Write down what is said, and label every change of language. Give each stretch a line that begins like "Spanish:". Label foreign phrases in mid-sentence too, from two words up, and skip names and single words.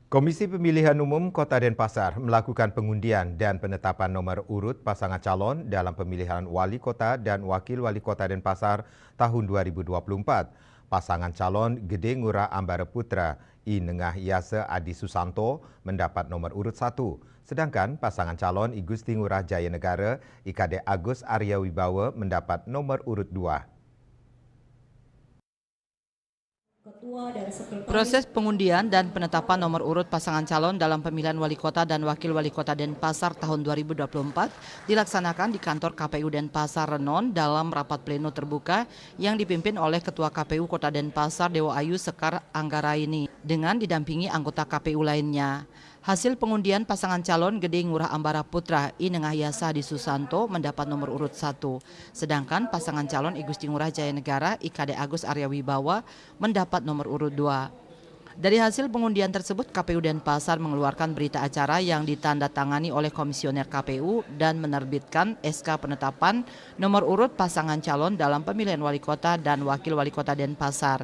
Indonesian: Komisi Pemilihan Umum Kota Denpasar melakukan pengundian dan penetapan nomor urut pasangan calon dalam pemilihan wali kota dan wakil wali kota Denpasar tahun 2024. Pasangan calon Gede Ngurah Ambara Putra I Nengah Yase Adi Susanto mendapat nomor urut 1. Sedangkan pasangan calon I Gusti Ngurah Jaya Negara I Kade Agus Arya Wibawa mendapat nomor urut 2. Proses pengundian dan penetapan nomor urut pasangan calon dalam pemilihan wali kota dan wakil wali kota Denpasar tahun 2024 dilaksanakan di kantor KPU Denpasar Renon dalam rapat pleno terbuka yang dipimpin oleh Ketua KPU Kota Denpasar Dewa Ayu Sekar Anggaraini dengan didampingi anggota KPU lainnya. Hasil pengundian pasangan calon Gede Ngurah Ambara Putra I Nengah Yase Adi Susanto mendapat nomor urut 1. Sedangkan pasangan calon I Gusti Ngurah Jaya Negara I Kade Agus Arya Wibawa mendapat nomor urut 2. Dari hasil pengundian tersebut, KPU Denpasar mengeluarkan berita acara yang ditandatangani oleh komisioner KPU dan menerbitkan SK penetapan nomor urut pasangan calon dalam pemilihan wali kota dan wakil wali kota Denpasar.